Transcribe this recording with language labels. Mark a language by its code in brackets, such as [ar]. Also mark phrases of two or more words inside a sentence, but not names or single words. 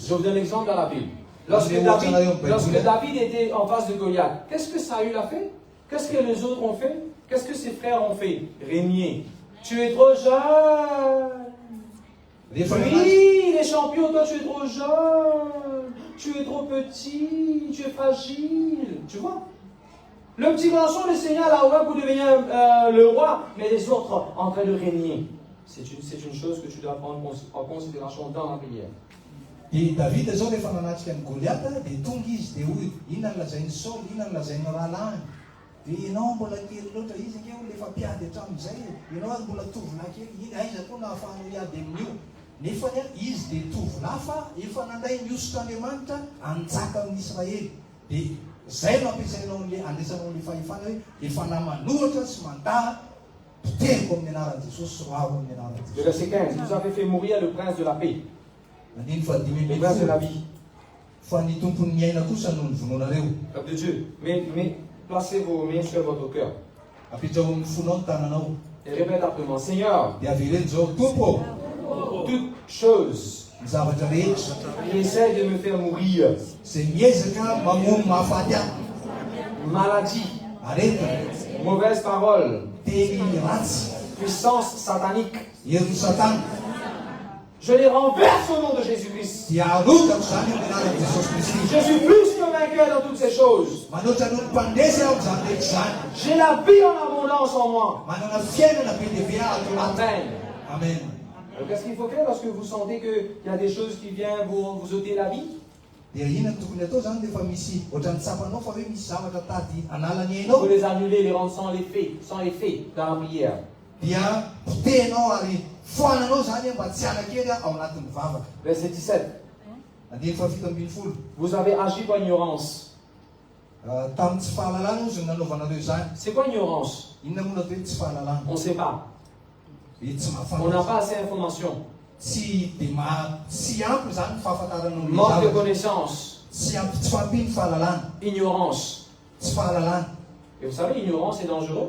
[fr] Je vous donne l'exemple dans la Bible. Lorsque David était en face de Goliath, qu'est-ce que Saül a fait? Qu'est-ce que les autres ont fait? Qu'est-ce que ses frères ont fait? Régner. Tu es trop jeune. Oui, les champions, toi tu es trop jeune. Tu es trop petit. Tu es fragile. Tu vois? Le petit garçon, le Seigneur l'a ouvert pour devenir le roi, mais les autres en train de régner. C'est une chose que tu dois prendre en considération dans la prière. [mg] Dia Davida zao rehefa nanatrika ny Goliath dia tonga izy dia hoy inona ny lazainy Saul, inona ny lazainy rahalahy. Dia ianao mbola kely loatra izy nkeo lefa mpiady hatramin'izay ianao mbola tovolahy kely aiza koa nahafahanao hiady amin'io. Nefa izy dia tovolahy fa efa nandray niosotr'Andriamanitra hanjaka amin'ny Israely. Dia zay no ampiasainao le andraisanao le fahefana hoe efa namanohatra sy mandaha poteriko amin'ny anaran'i Jesosy sy roavo amin'ny anaran'i Jesosy. [fr] Le verset 15, vous avez fait mourir le prince de la paix. [mg] Andiny fahadimy [fr] Le prince de la vie. [mg] fa ny tompon'ny miaina kosa no nivononareo. [fr] Peuple de Dieu, mais placez vos mains sur votre cœur. [mg] Apetrao amin'ny fonao ny tananao [fr] Et répète après moi, Seigneur, [mg] dia avereny zao tompo [fr] toute chose [mg] ny zavatra rehetra [fr] qui essaie de me faire mourir, [mg] zay miezaka mamono mahafaty ahy [fr] maladie, [mg] aretina [fr] mauvaise parole, [mg] teny ratsy [fr] puissance satanique, [mg] herin'ny satana [fr] je les renverse au nom de Jésus-Christ. [mg] dia arotako zany amin'ny anaran'i Jesosy Kristy. [fr] Je suis plus que vainqueur dans toutes ces choses. [mg] Manoatra no mpandresy aho zany rehetra zany. [fr] J'ai la vie en abondance en moi. [mg] Manana fiainana be dia be ato anaty. Amen. Amen. [fr] Alors qu'est-ce qu'il faut faire lorsque vous sentez qu'il y a des choses qui viennent vous ôter la vie? [mg] Dia inona tokony atao zany rehefa misy ohatran'ny tsapanao fa hoe misy zavatra tady hanalany [fr] Il [mg] ainao. [fr] faut les annuler, les rendre sans effet dans la prière. [mg] Dia potehinao ary foananao zany mba tsy hanakely ao anatin'ny vavaka. [fr] Verset 17. [mg] Andiny fahafito ambin'ny folo. [fr] Vous avez agi par ignorance. [mg] Tamin'ny tsy fahalalana ozy ny nanaovanareo zany. [fr] C'est quoi ignorance? [mg] Inona moa natao hoe tsy fahalalana? [fr] On ne sait pas. [mg] Hoe tsy [fr] On n'a [mg] mahafantatra. [fr] pas assez d'informations. [mg] Tsy ampy zany ny fahafantaranao ny [fr] Manque de [mg] zavatra. [fr] connaissances. [mg] Tsy ampy tsy fampiny fahalalana. [fr] Ignorance. [mg] Tsy fahalalana. [fr] Et vous savez, l'ignorance est dangereux.